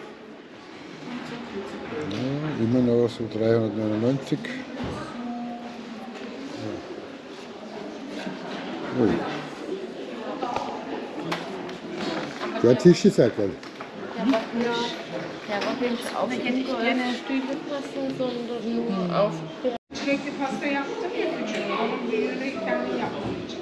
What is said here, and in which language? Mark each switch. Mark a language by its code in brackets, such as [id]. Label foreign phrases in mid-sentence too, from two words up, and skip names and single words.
[de] Ja, immer noch so 399. Ja. Ui. Der Tisch ist auch geil. ja, aber nicht auf die Stühle passen, sondern nur auf. [tr] Çilekli pasta yaptım ya küçük. Onun büyüğünü kendi yaptım.